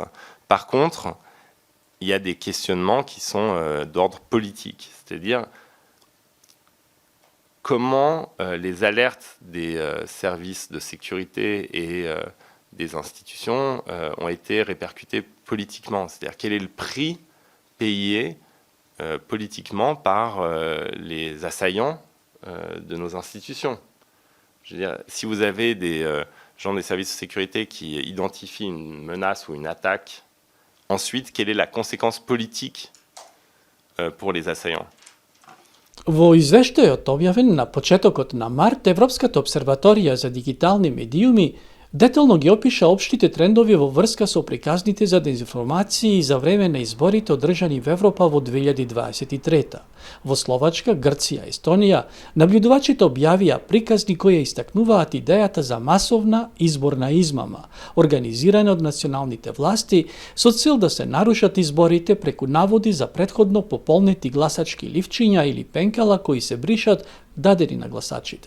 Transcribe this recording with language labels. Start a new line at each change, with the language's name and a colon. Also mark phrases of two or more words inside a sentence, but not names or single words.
French: Par contre, il y a des questionnements qui sont d'ordre politique, c'est-à-dire comment les alertes des services de sécurité et des institutions ont été répercutées politiquement, c'est-à-dire quel est le prix payé politiquement par les assaillants de nos institutions. Je veux dire, si vous avez des gens des services de sécurité qui identifient une menace ou une attaque, ensuite, quelle est la conséquence politique pour les assaillants?
Macedonian: Во извештајот објавен на почетокот на март, Европската обсерваторија за дигитални медиуми детално ги опиша општите трендови во врска со приказните за дезинформации за време на изборите одржани во Европа во 2023. Во Словачка, Грција и Естонија, наблюдувачите објавија приказни кои истакнуваат идејата за масовна изборна измама, организирана од националните власти со цел да се нарушат изборите преку наводи за претходно пополнети гласачки ливчиња или пенкала кои се бришат дадени на гласачите.